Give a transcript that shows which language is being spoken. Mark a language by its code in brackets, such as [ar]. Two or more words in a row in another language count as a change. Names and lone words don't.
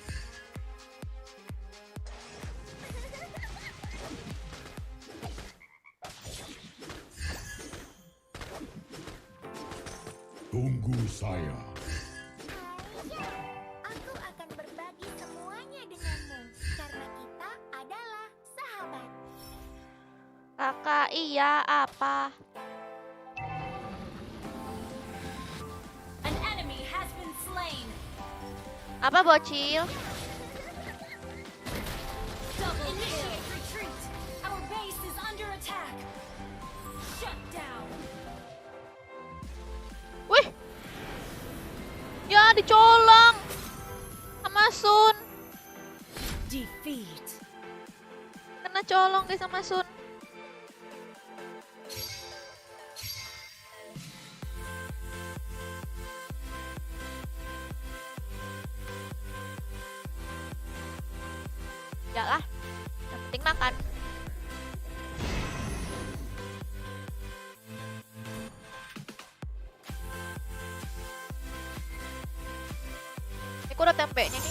[id] Tunggu saya. Aisyah, aku akan berbagi semuanya denganmu karena kita adalah sahabat. Kakak iya apa? [en] An enemy has been slain. [id] Apa bocil? [en] Double initiate retreat. Our base is under attack. Shut down. [id] Wih. Ya dicolong. Sama Sun. [en] Defeat. [id] Kena colong guys sama Sun. Ya lah. Yang penting makan. Ini kok udah tempenya nih.